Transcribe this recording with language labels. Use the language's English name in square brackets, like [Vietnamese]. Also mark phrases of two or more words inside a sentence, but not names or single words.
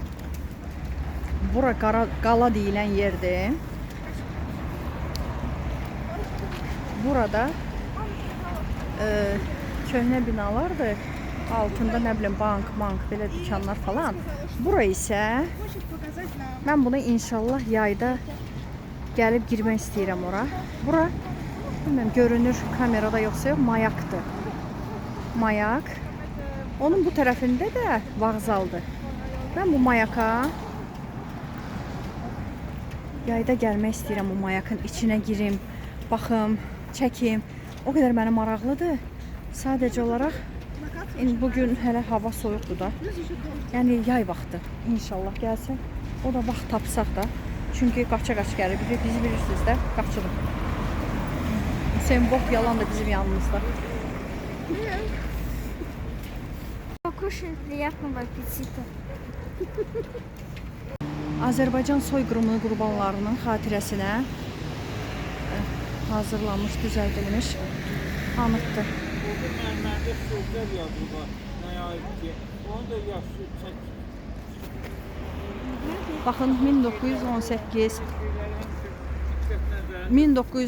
[Azerbaijani] Bura qala deyilən yerdir. burada köhnə binalardır. Altında nə bilim bank, belə dükanlar falan. Bura isə [Russian] Хочет показать нам. [Azerbaijani] mən buna inşallah yayda gəlib girmək istəyirəm ora. Bura bilmirəm görünür kamerada yoxsa yox, mayakdır. Mayak. Onun bu tərəfində də vağzaldır. Mən bu mayaka yayda gəlmək istəyirəm, o mayakın içinə girim, baxım, çəkim. O qədər mənə maraqlıdır. Sadəcə olaraq bugün hələ hava soyuqdur da. Yəni yay vaxtı inşallah gəlsin. O da vaxt tapsaq da. Çünki qaça-qaç gəlir. Bizi bilirsiniz də, qaçırıq. Hüseyin Bob yalan da bizim yanımızda. [Russian] Покушать приятного аппетита. [Azerbaijani] Azərbaycan soyqırımı qurbanlarının xatirəsinə hazırlanmış, düzəldilmiş anıtdır. Mərmərdə sözlər yazılır. Nəyə aid ki, onu da yaxşı çək. Baxın 1918 1900